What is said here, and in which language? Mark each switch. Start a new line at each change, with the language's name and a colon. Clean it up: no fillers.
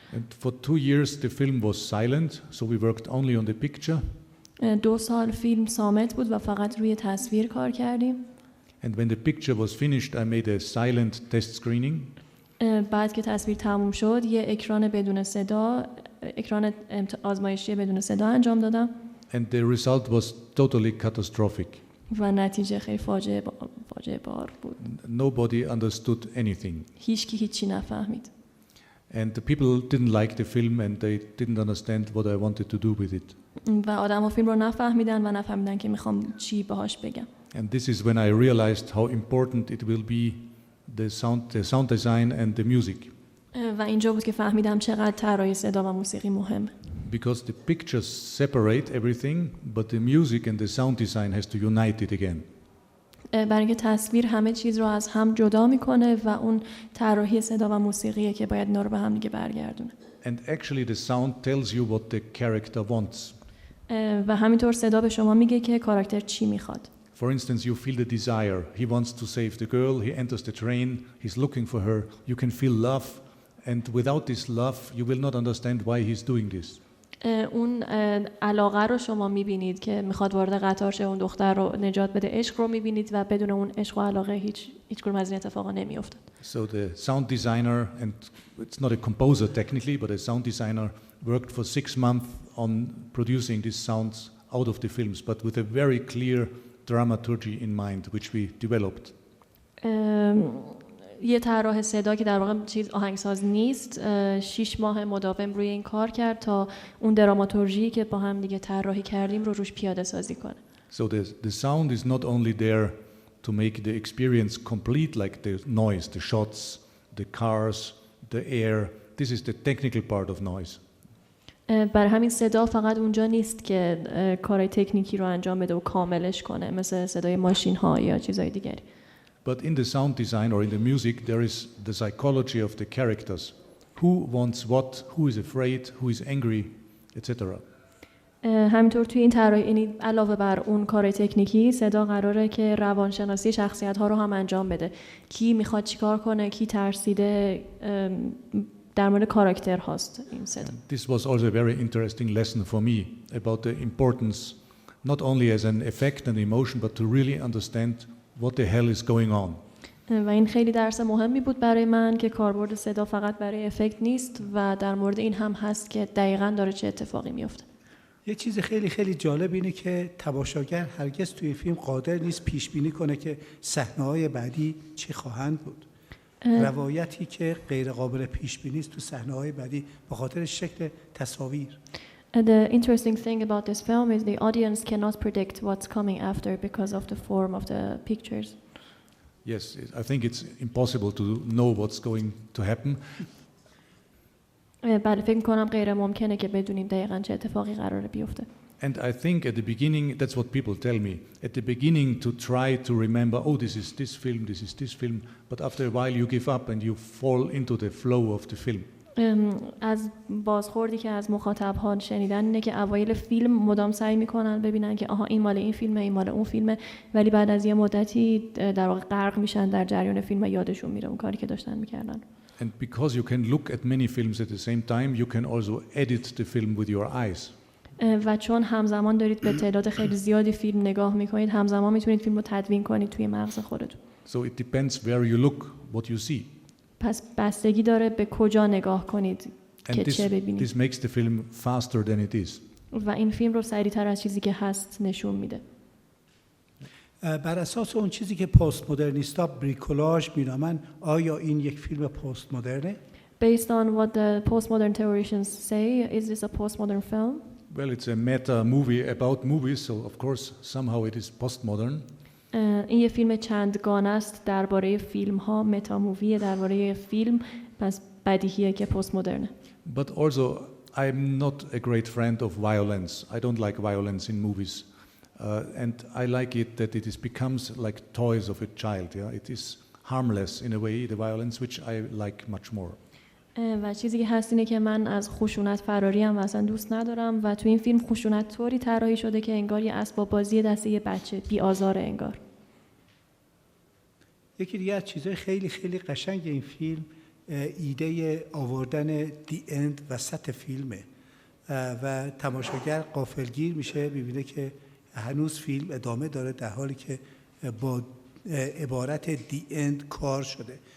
English: And for 2 years the film was silent, so we worked only on the picture.
Persian: 2 سال فیلم صامت بود و فقط روی تصویر کار کردیم.
English: And when the picture was finished, I made a silent test screening.
Persian: بعد که تصویر تموم شد یه اکران بدون صدا، اکران آزمایشی بدون صدا انجام دادم.
English: And the result was totally catastrophic.
Persian: و نتیجه خیلی فاجعه بار بود.
English: Nobody understood anything.
Persian: هیچی نفهمید.
English: And the people didn't like the film and they didn't understand what I wanted to do with it.
Persian: و آدم‌ها فیلم رو نفهمیدن که میخوام چی باهاش بگم.
English: And this is when I realized how important it will be the sound design and the music.
Persian: و اینجا بود که فهمیدم چقدر طراحی صدا و موسیقی مهمه.
English: because the pictures separate everything, but the music and the sound design has to unite it again.
Persian: برای اینکه تصویر همه چیز رو از هم جدا میکنه و اون طراحی صدا و موسیقیه که باید اینا رو به هم دیگه برگردونه.
English: And actually the sound tells you what the character wants.
Persian: و همینطور صدا به شما میگه که کاراکتر چی میخواد.
English: For instance, you feel the desire. He wants to save the girl. He enters the train. He's looking for her. You can feel love. And without this love, you will not understand why he's doing this.
Persian: اون علاقه رو شما میبینید که میخواد وارد قطار شه، اون دختر رو نجات بده. عشق رو میبینید و بدون اون عشق و علاقه هیچ کدوم از این اتفاقا نمیافتاد.
English: So the sound designer, and it's not a composer technically, but a sound designer worked for 6 months on producing these sounds out of the films, but with a very clear dramaturgy in mind, which we developed.
Persian: یه طراح صدا که در واقع چیز آهنگساز نیست 6 ماه مداوم روی این کار کرد تا اون دراماتورژی که با هم دیگه طراحی کردیم رو روش پیاده سازی کنه.
English: So the sound is not only there to make the experience complete, like the noise, the shots, the cars, the air. This is the technical part of noise.
Persian: برای همین صدا فقط اونجا نیست که کارهای تکنیکی رو انجام بده و کاملش کنه مثل صدای ماشین ها یا چیزهای دیگری.
English: But in the sound design or in the music, there is the psychology of the characters. Who wants what, who is afraid, who is angry, etc.
Persian: همینطور توی این طراحی، یعنی علاوه بر اون کار تکنیکی، صدا قراره که روانشناسی شخصیت ها رو هم انجام بده. کی میخواد چیکار کنه، کی ترسیده، در مورد کاراکتر هاست این صدا.
English: This was also a very interesting lesson for me about the importance, not only as an effect and emotion, but to really understand what the hell is going on.
Persian: و این خیلی درس مهمی بود برای من که کاربرد صدا فقط برای افکت نیست و در مورد این هم هست که دقیقاً داره چه اتفاقی میفته. یه چیز خیلی خیلی جالب اینه که تماشاگر هرگز توی فیلم قادر نیست پیش بینی کنه که صحنه‌های بعدی چه خواهند بود. روایتی که غیر قابل پیش بینی است تو صحنه‌های بعدی به خاطر شکل تصاویر.
English: The interesting thing about this film is the audience cannot predict what's coming after because of the form of the pictures. Yes, I think it's impossible to know what's going to happen.
Persian: بله، فکر می‌کنم غیر ممکنه که بدونیم دقیقاً چه اتفاقی قراره بیفته.
English: And I think at the beginning, that's what people tell me, at the beginning to try to remember, oh, this is this film, this is this film, but after a while you give up and you fall into the flow of the film.
Persian: از بازخوردی که از مخاطب‌ها شنیدن اینه که اوایل فیلم مدام سعی میکنن ببینن که آها این مال این فیلمه، این مال اون فیلمه، ولی بعد از یه مدتی در واقع غرق میشن در جریان فیلم و یادشون میره اون کاری که داشتن میکردن.
English: And because you can look at many films at the same time, you can also edit the film with your eyes.
Persian: و چون همزمان دارید به تعداد خیلی زیادی فیلم نگاه میکنید، همزمان میتونید فیلم رو تدوین کنید توی مغز خودتون.
English: So it depends where you look, what you see.
Persian: پس بستگی داره به کجا نگاه کنید که چه ببینید.
English: This makes the film faster than it is.
Persian: و این فیلم رو سریعتر از چیزی که هست نشون میده. بر اساس اون چیزی که پست مدرنیستا بریکولاژ مینامن، آیا این یک فیلم پست مدرنه؟
English: Based on what the postmodern theorians say, is this a postmodern film? Well, it's a meta movie about movies, so of course somehow it is postmodern.
Persian: این یه فیلم چندگانه است درباره فیلم ها، متا مووی درباره فیلم، پس بدیهیه که پست مدرنه.
English: But also I'm not a great friend of violence. I don't like violence in movies. And I like it that it becomes like toys of a child. Yeah? It is harmless in a way, the violence, which I like much more.
Persian: و چیزی که هست اینه که من از خشونت فراری ام و اصلا دوست ندارم و تو این فیلم خشونت طوری طراحی شده که انگار یه اسباب بازی دست یه بچه، بی آزاره انگار. یکی دیگه از چیزهای خیلی خیلی قشنگ این فیلم ایده آوردن دی اند وسط فیلمه و تماشاگر غافلگیر میشه، میبینه که هنوز فیلم ادامه داره در حالی که با عبارت دی اند کار شده.